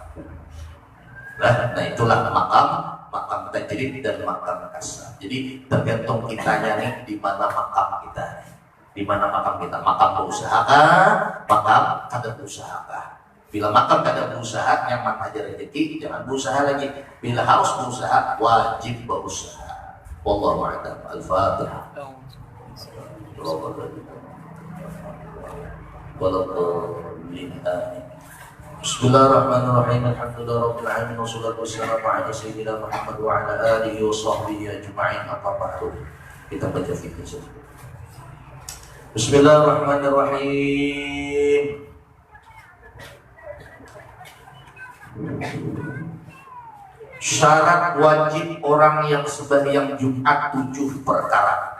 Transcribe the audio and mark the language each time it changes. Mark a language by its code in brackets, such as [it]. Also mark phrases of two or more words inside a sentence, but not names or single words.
[bjn] Nah itulah makam tajrid dan makam kasar. Jadi tergantung kitanya nih di mana makam kita. Di mana makam kita? Makam berusaha kah? Makam kada berusaha kah? Bila makam kada berusaha, nyaman aja rezeki, jangan berusaha lagi. Bila harus berusaha, wajib berusaha. [ar] والله أعلم. الفاتحة. بسم الله الرحمن الرحيم. الحمد لله رب العالمين والصلاة والسلام على سيدنا محمد وعلى آله وصحبه أجمعين. [bjn] Apa ba'du? Kita baca fikih saja. [ar] بسم الله الرحمن الرحيم. [bjn] Syarat wajib orang yang sembahyang Jumat 7 perkara.